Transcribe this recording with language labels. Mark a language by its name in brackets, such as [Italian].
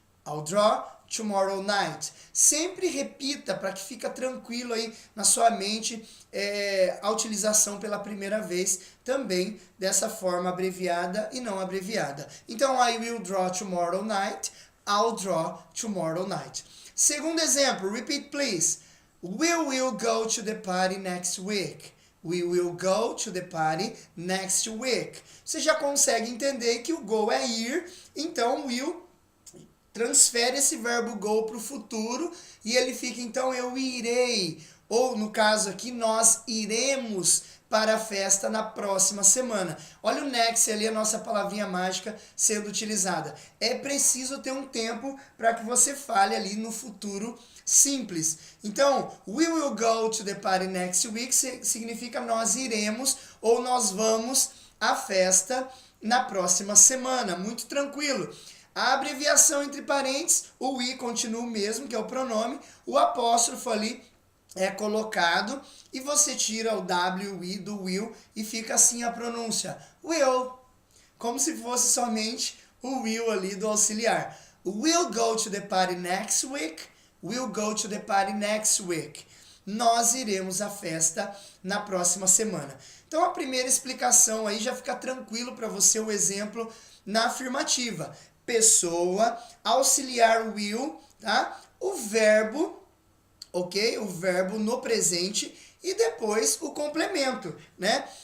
[English] I'll draw tomorrow night. [Portuguese] Sempre repita para que fique tranquilo aí na sua mente a utilização pela primeira vez também dessa forma abreviada e não abreviada. [English] Então, I will draw tomorrow night. I'll draw tomorrow night. [Portuguese] Segundo exemplo, [English] repeat please. We will go to the party next week. We will go to the party next week. [Portuguese] Você já consegue entender que o go é ir, então will transfere esse verbo go para o futuro e ele fica, então, eu irei. Ou, no caso aqui, nós iremos para a festa na próxima semana. Olha o next ali, a nossa palavrinha mágica sendo utilizada. É preciso ter um tempo para que você fale ali no futuro simples. Então, [English] we will go to the party next week [Portuguese] significa nós iremos ou nós vamos à festa na próxima semana. Muito tranquilo. A abreviação entre parênteses, o I continua o mesmo, que é o pronome, o apóstrofo ali é colocado e você tira o W, o I do will e fica assim a pronúncia, will, como se fosse somente o will ali do auxiliar. [English] We'll go to the party next week, we'll go to the party next week. [Portuguese] Nós iremos à festa na próxima semana. Então a primeira explicação aí já fica tranquilo para você o exemplo na afirmativa. Pessoa, auxiliar will, tá? O verbo, ok? O verbo no presente e depois o complemento, né?